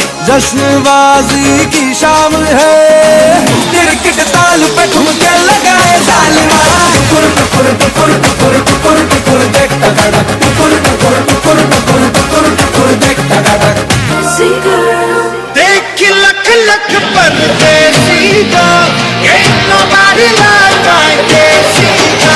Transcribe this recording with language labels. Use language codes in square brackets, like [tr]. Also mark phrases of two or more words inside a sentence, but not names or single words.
[hi] जश्नबाजी की शाम है, क्रिकेट ताल पे ठुमके लगाए जालिमा। टुकुर टुकुर टुकुर टुकुर टुकुर टुकुर देख टक टुकुर टुकुर टुकुर टुकुर टुकुर टुकुर देख टक। देख लख लख परदेसी का, [en] ain't nobody like my [hi] देसी का।